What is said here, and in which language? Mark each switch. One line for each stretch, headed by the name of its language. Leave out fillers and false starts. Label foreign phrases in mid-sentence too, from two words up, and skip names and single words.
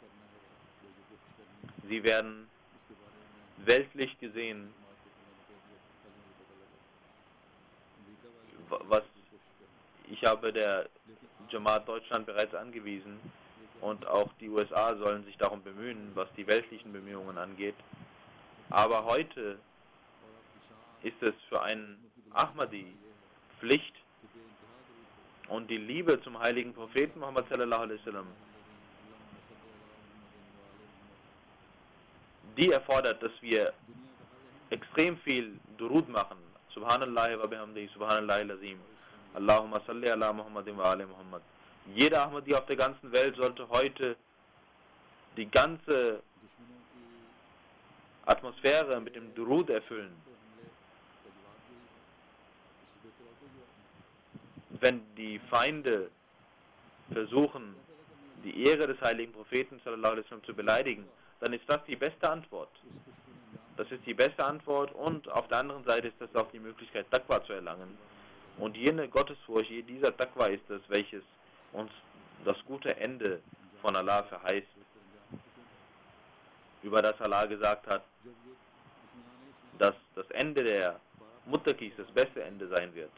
German: Sie werden weltlich gesehen, ich habe der Jamaat Deutschland bereits angewiesen, und auch die USA sollen sich darum bemühen, was die weltlichen Bemühungen angeht. Aber heute ist es für einen Ahmadi Pflicht und die Liebe zum heiligen Propheten Muhammad
Arabic: صلى الله عليه وسلم,
German: die erfordert, dass wir extrem viel Durud machen.
Arabic: سبحان الله وبحمده، سبحان الله لازم. اللهم صل على محمد وآل محمد.
German: Jeder Ahmadi auf der ganzen Welt sollte heute die ganze Atmosphäre mit dem Durud erfüllen. Wenn die Feinde versuchen, die Ehre des heiligen Propheten
Arabic: صلى الله عليه وسلم
German: zu beleidigen, dann ist das die beste Antwort. Das ist die beste Antwort und auf der anderen Seite ist das auch die Möglichkeit, Taqwa zu erlangen. Und jene Gottesfurcht, dieser Taqwa ist es, welches uns das gute Ende von Allah verheißt, über das Allah gesagt hat, dass das Ende der Muttaqis das beste Ende sein wird.